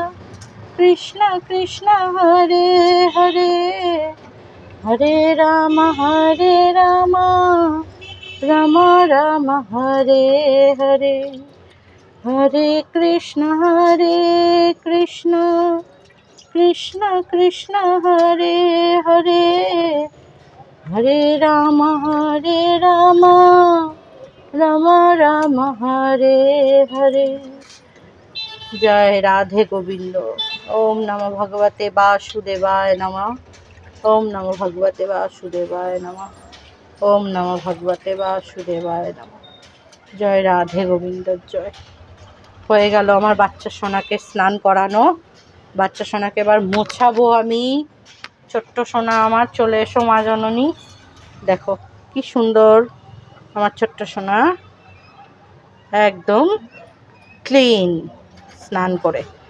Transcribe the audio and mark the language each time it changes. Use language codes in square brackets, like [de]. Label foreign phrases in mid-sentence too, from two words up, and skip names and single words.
[sa] কৃষ্ণ হরে হরে, হরে রাম রাম রাম হরে হরে, হরে কৃষ্ণ কৃষ্ণ কৃষ্ণ হরে হরে, হরে রাম রাম রাম হরে হরে। [bn] জয় রাধে গোবিন্দ। [sa] ওম নমো ভগবতে বাসুদেবায় নমঃ। ওম নমো ভগবতে বাসুদেবায় নমঃ। ওম নমো ভগবতে বাসুদেবায় নমঃ। জয় রাধে গোবিন্দ জয়। [bn] হয়ে গেল আমার বাচ্চা সোনাকে স্নান করানো। বাচ্চা সোনাকে এবার মোছাবো আমি। ছোট্ট সোনা আমার, চলে এসো মা জননী। দেখো কি সুন্দর আমার ছোট্ট সোনা, একদম ক্লিন স্নান করে।